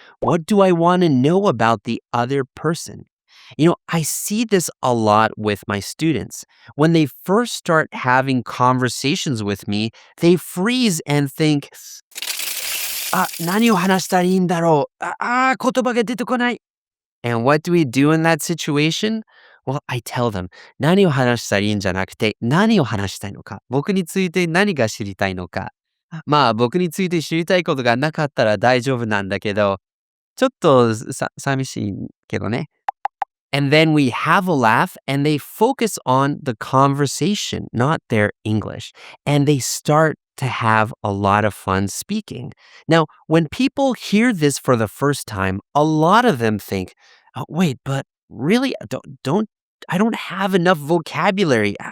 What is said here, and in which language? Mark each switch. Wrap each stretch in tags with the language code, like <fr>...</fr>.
<en>What do I want to know about the other person? I see this a lot with my students. When they first start having conversations with me, they freeze and think,</en> <ja>何を話したらいいんだろう。言葉が出てこない。</ja> <en>And what do we do in that situation? Well, I tell them,</en> <ja>何を話したらいいんじゃなくて、何を話したいのか。僕について何が知りたいのか。まあ、僕について知りたいことがなかったら大丈夫なんだけど、ちょっと寂しいけどね。</ja> <en>And then we have a laugh and they focus on the conversation, not their English. And they start to have a lot of fun speaking. Now, when people hear this for the first time, a lot of them think, oh, wait, but really, I don't have enough vocabulary.</en>